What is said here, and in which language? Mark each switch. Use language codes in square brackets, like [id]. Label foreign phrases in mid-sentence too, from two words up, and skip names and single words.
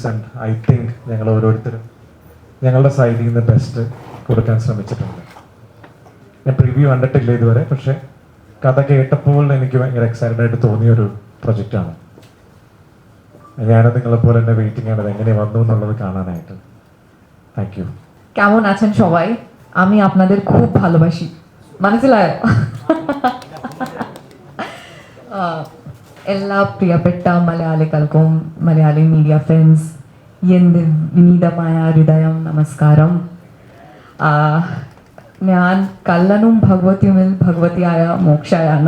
[en] and I think [ml] ഞങ്ങൾ ഓരോരുത്തരും ഞങ്ങളുടെ സൈഡിൽ നിന്ന് ബെസ്റ്റ് കൊടുക്കാൻ ശ്രമിച്ചിട്ടുണ്ട്. ഞാൻ പ്രിവ്യൂ കണ്ടിട്ടില്ല ഇതുവരെ, പക്ഷെ കഥ കേട്ടപ്പോൾ എനിക്ക് ഭയങ്കര എക്സൈറ്റഡ് ആയിട്ട് തോന്നിയൊരു പ്രൊജക്റ്റാണ്. ഞാനും നിങ്ങളെപ്പോലെ തന്നെ വെയിറ്റിംഗ് ആണ് എങ്ങനെ വന്നു എന്നുള്ളത് കാണാനായിട്ട്. [en] thank you. [bn] কেমন আছেন সবাই? আমি আপনাদের খুব ভালোবাসি, [ml] മനസ്സിലായോ? എല്ലാ പ്രിയപ്പെട്ട മലയാളികൾക്കും മലയാളി [en] media friends [ml] എൻ്റെ വിനീതമായ ഹൃദയം നമസ്കാരം. ഞാൻ കള്ളനും ഭഗവതിയുമിൽ ഭഗവതിയായ മോക്ഷയാണ്.